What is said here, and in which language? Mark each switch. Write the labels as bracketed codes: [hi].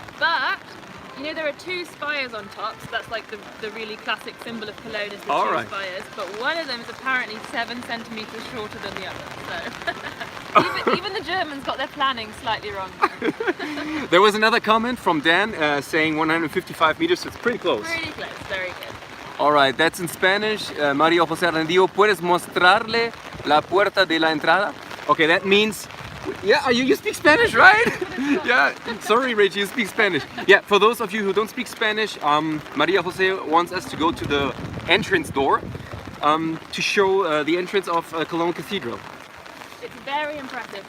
[en] But, you know, there are two spires on top, so that's like the really classic symbol of Cologne is the two spires. But one of them is apparently 7 centimeters shorter than the other. So even the Germans got their planning slightly wrong. There was another comment from Dan saying 155 meters, so it's pretty close. Pretty close, very good. All right, that's in Spanish. [es] María José Rendido, ¿puedes mostrarle la puerta de la entrada? [en] Okay, that means, yeah, you speak Spanish, right? Yeah, sorry Rachel, you speak Spanish. Yeah, for those of you who don't speak Spanish, María José wants us to go to the entrance door to show the entrance of Cologne Cathedral. It's very impressive.